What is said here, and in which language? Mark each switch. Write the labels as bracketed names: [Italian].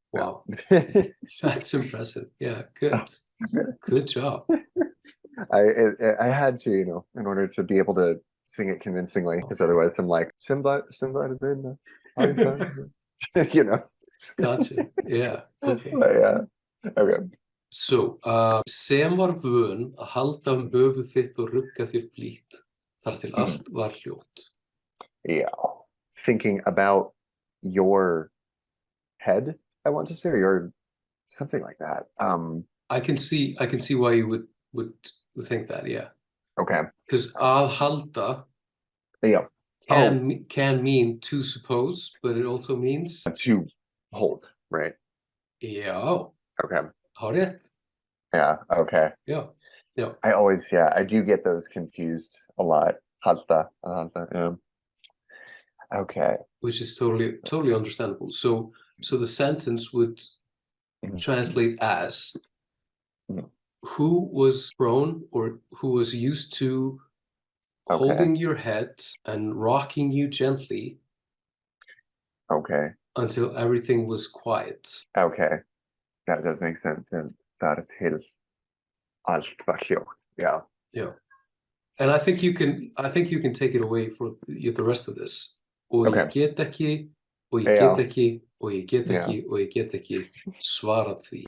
[English] Wow. That's impressive. Yeah, good. Good job. I had to, you know, in order to be able to sing it convincingly, because otherwise I'm like, Simba, you know. Gotcha. Yeah. Okay. Yeah. Okay. [Icelandic] So, sem var vön að halda höfuð þitt og rugga þér blítt, þar til allt var hljótt. [English] Yeah. Thinking about your head, I want to say, or something like that. I can see why you would think that, yeah. Okay. Because [Icelandic] að halda [English] can mean to suppose, but it also means to hold, right? Yeah. Okay. [Icelandic] Hárrétt. [English] Yeah. Okay. Yeah. Yeah. I do get those confused a lot. Halda. Yeah. Okay. Which is totally understandable. So the sentence would translate as who was prone or who was used to holding your head and rocking you gently until everything was quiet. Okay. That does make sense. And [Icelandic] þar til allt var hljótt. [English] Yeah. Yeah. And I think you can take it away for the rest of this. [Icelandic] Og ég get ekki, og ég get ekki, og ég get ekki, og ég get ekki svarað því.